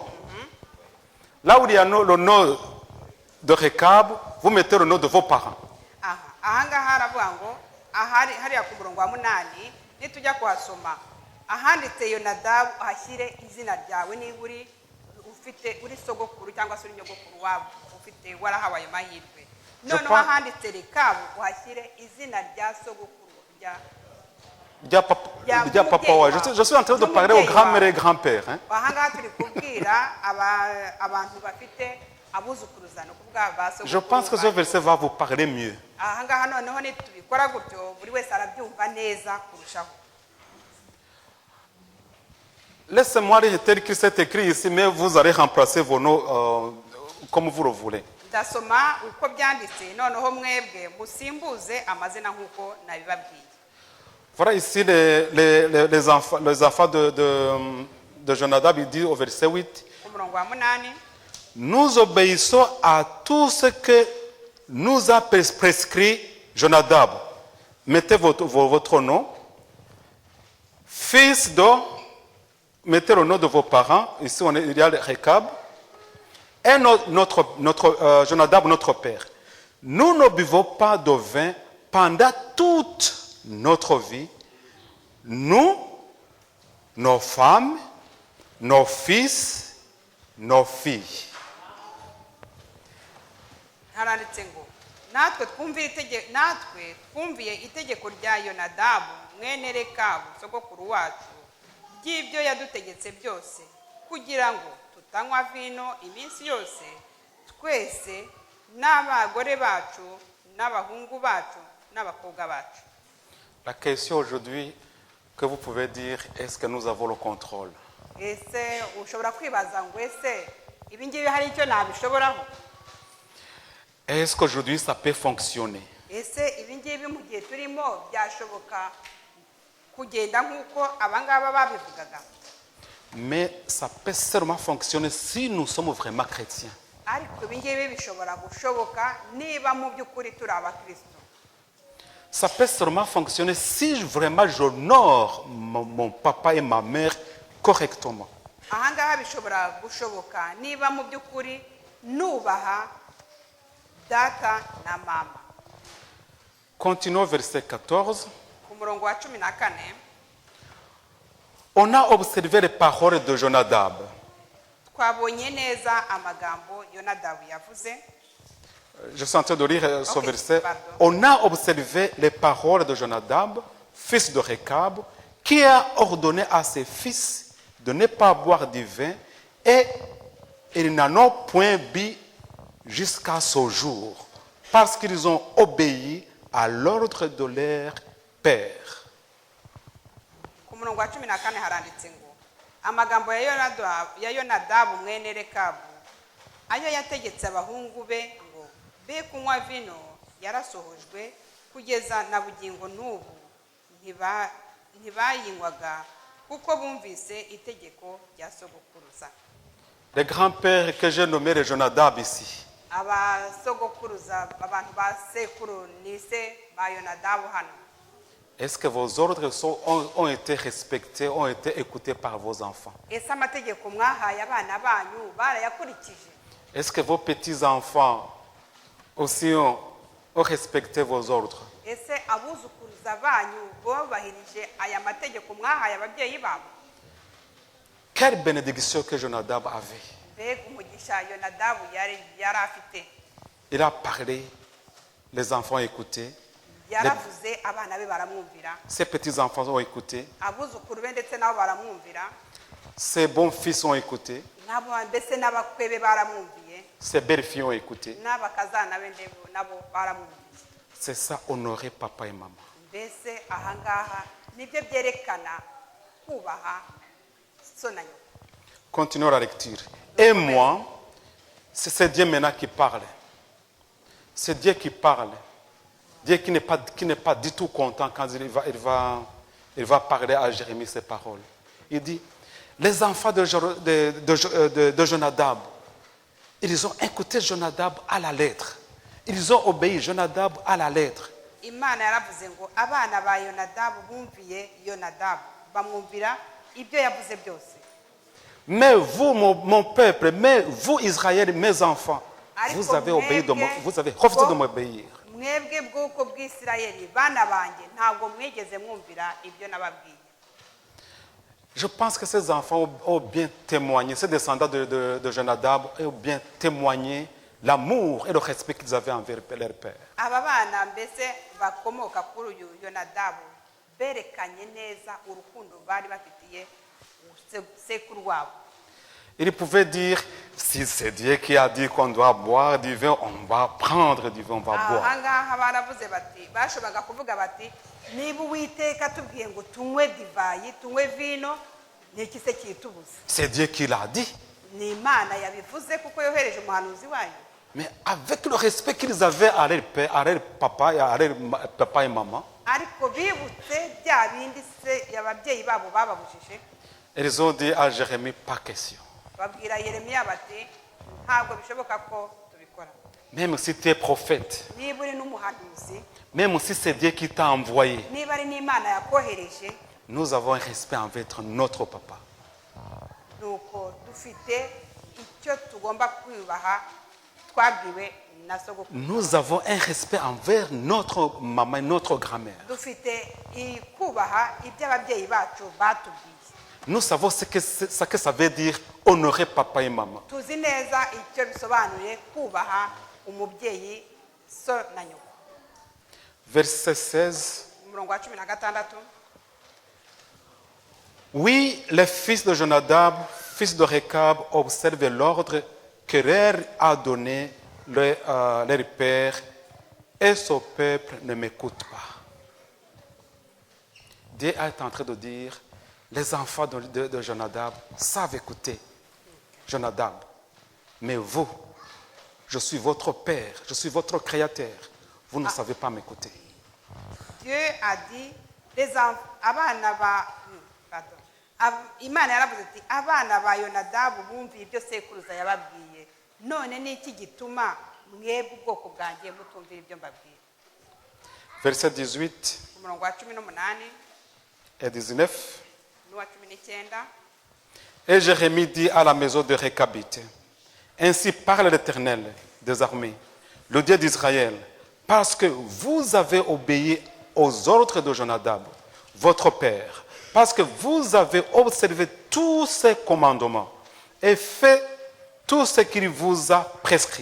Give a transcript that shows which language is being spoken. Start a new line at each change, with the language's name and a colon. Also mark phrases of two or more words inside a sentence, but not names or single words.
French: Là où il y a le nom de Rekab, vous mettez le nom de vos parents.
Kinyarwanda: ahangaha haravuga ngo hariya ku murongo wa 8 nitujya kuhasoma ahanditse Yonadabu ahashyire izina ryawe niba uri sogokuru cyangwa se uri nyogokuru wabo ufite warahawe ayo mahirwe. Noneho ahanditse Rekabu uhashyire izina rya sogokuru
French: Dia papa, ouais. Je suis en train de parler aux grands-mères et grands-pères. Hein.
Kinyarwanda: ahangaha turi kubwira abantu bafite abuzukuruzano kuvuga ba sogokuru.
French: Je pense que ce verset va vous parler mieux.
Kinyarwanda: Ahangaha noneho nitubikora gutyo buri wese arabyumva neza kurushaho.
French: Laissez-moi lire tel qu'il s'est écrit ici, mais vous allez remplacer vos noms comme vous le voulez.
Kinyarwanda: Ndasoma uko byanditse noneho mwebwe musimbuze amazina nk'uko nabibabwiye.
French: Voilà ici les enfants de Jonadab, il dit au verset 8,
Kinyarwanda: Umurongo wa 8,
French: nous obéissons à tout ce que nous a prescrit Jonadab. Mettez votre nom, fils de, mettez le nom de vos parents, ici il y a le Rekab, et Jonadab, notre père. Nous ne buvons pas de vin pendant toute notre vie, nous, nos femmes, nos fils, nos filles.
Kinyarwanda: haranditse ngo natwe twumviye itegeko rya Yonadabu mwene Rekabu sogokuru wacu ry'ibyo yadutegetse byose kugira ngo tutanywa vino iminsi yose twese n'abagore bacu n'abahungu bacu n'abakobwa bacu.
French: La question aujourd'hui que vous pouvez dire, est-ce que nous avons le contrôle?
Kinyarwanda: Ese ushobora kwibaza ngo ese ibi ngibi hari icyo nabishoboraho?
French: Est-ce qu'aujourd'hui ça peut fonctionner?
Kinyarwanda: Ese ibi ngibi mu gihe turimo byashoboka kugenda nk'uko abangaba babivugaga?
French: Mais ça peut seulement fonctionner si nous sommes vraiment chrétiens.
Kinyarwanda: Ariko ibi ngibi bishobora gushoboka niba mu by'ukuri turi abakristo.
French: Ça peut seulement fonctionner si vraiment j'honore mon papa et ma mère correctement.
Kinyarwanda: Ahangaha bishobora gushoboka niba mu by'ukuri nubaha data na mama.
French: Continuons verset 14.
Kinyarwanda: Ku murongo wa 14,
French: on a observé les paroles de Jonadab.
Kinyarwanda: twabonye neza amagambo Yonadabu yavuze.
French: Je suis en train de lire ce verset. Pardon. On a observé les paroles de Jonadab, fils de Rekab, qui a ordonné à ses fils de ne pas boire du vin, et ils n'en ont point bu jusqu'à ce jour. parce qu'ils ont obéi à l'ordre de leur père.
Kinyarwanda: ku murongo wa 14 haranditse ngo amagambo ya yonadabu mwene rekabu ayo yategetse abahungu be ngo be kunywa vino yarasohojwe kugeza na bugingo n'ubu ntibayinywaga kuko bumvise itegeko rya sogokuruza.
French: Les grands-pères que j'ai nommés les Jonadab ici,
Kinyarwanda: abasogokuruza abantu ba sekuru nise ba yonadabu hano,
French: est-ce que vos ordres ont été respectés, ont été écoutés par vos enfants?
Kinyarwanda: ese amategeko mwahaye abana banyu barayakurikije?
French: Est-ce que vos petits-enfants aussi ont respecté vos ordres?
Kinyarwanda: ese abuzukuruza banyu bubahirije aya mategeko mwahaye ababyeyi babo?
French: Quelle bénédiction que Jonadab avait.
Kinyarwanda: mbega umugisha yonadabu yari afite.
French: Il a parlé, les enfants ont écouté,
Kinyarwanda: yaravuze abana be baramwumvira,
French: ses petits-enfants ont écouté,
Kinyarwanda: abuzukuru be ndetse nabo baramwumvira,
French: ses bons-fils ont écouté,
Kinyarwanda: nabo mbese n'abakwe be baramwumviye,
French: ses belles-filles ont écouté.
Kinyarwanda: n'abakazana be nabo baramwumviye.
French: C'est ça, honorer papa et maman.
Kinyarwanda: mbese ahangaha nibyo byerekana kubaha so na nyoko.
French: Continuons la lecture. Et moi, c'est Dieu maintenant qui parle. C'est Dieu qui parle. Dieu qui n'est pas du tout content quand il va parler à Jérémie ces paroles. Il dit, les enfants de Jonadab, ils ont écouté Jonadab à la lettre. Ils ont obéi Jonadab à la lettre.
Kinyarwanda: Imana yaravuze ngo abana ba yonadabu bumviye yonadabu bamwumvira ibyo yavuze byose.
French: Mais vous, mon peuple, mais vous, Israël, mes enfants, vous avez obéi vous avez refusé de m'obéir.
Kinyarwanda: mwebwe bw'uko bw'Isirayeli bana banjye ntabwo mwigeze mwumvira ibyo nababwiye.
French: Je pense que ces enfants ont bien témoigné, ces descendants de Jonadab ont bien témoigné l'amour et le respect qu'ils avaient envers leur père.
Kinyarwanda: aba bana mbese bakomoka kuri uyu yonadabu berekanye neza urukundo bari bafitiye sekuru wabo.
French: Ils pouvaient dire, si c'est Dieu qui a dit qu'on doit boire du vin, on va prendre du vin, on va boire.
Kinyarwanda: ahangaha baravuze bati bashoboraga kuvuga bati niba uwiteka tubwiye ngo tunywe divayi tunywe vino ni iki se kitubuza?
French: C'est Dieu qui l'a dit.
Kinyarwanda: ni Imana yabivuze kuko yohereje umuhanuzi wayo.
French: Mais avec le respect qu'ils avaient à leur père, à leur papa et maman,
Kinyarwanda: ariko bibutse bya bindi se ababyeyi babo bababujije,
French: ils ont dit à Jérémie, pas question.
Kinyarwanda: babwira Yeremiya bati ntabwo bishoboka ko tubikora.
French: Même si tu es prophète,
Kinyarwanda: niba uri n'umuhanuzi,
French: même si c'est Dieu qui t'a envoyé,
Kinyarwanda: niba ari n'Imana yakohereje,
French: nous avons un respect envers notre papa.
Kinyarwanda: nuko dufite icyo tugomba kwubaha twabwiwe na sogokuru.
French: Nous avons un respect envers notre maman, notre grand-mère.
Kinyarwanda: dufite kubaha ibyo ababyeyi bacu batubwiye.
French: Nous savons ce que ça veut dire honorer papa et maman.
Kinyarwanda: tuzi neza icyo bisobanuye kubaha umubyeyi so na nyoko.
French: Verset 16.
Kinyarwanda: umurongo wa 16.
French: Oui, les fils de Jonadab, fils de Rekab, observent l'ordre que leur a donné leur père, et ce peuple ne m'écoute pas. Dieu est en train de dire, les enfants de Jonadab savent écouter Jonadab. Mais vous, je suis votre père, je suis votre créateur. Vous ne savez pas m'écouter. Dieu a dit,
Kinyarwanda: abana ba Imana yaravuze ati abana ba Yonadabu bumviye ibyo sekuruza yababwiye, none ni iki gituma mwebwe ubwoko bwanjye mutumvira ibyo mbabwiye?
French: Verset 18
Kinyarwanda: umurongo wa 18
French: et 19.
Kinyarwanda: n'uwa 19.
French: Et Jérémie dit à la maison de Récabite, ainsi parle l'Éternel des armées, le Dieu d'Israël, parce que vous avez obéi aux ordres de Jonadab, votre père, parce que vous avez observé tous ses commandements et fait tout ce qu'il vous a prescrit.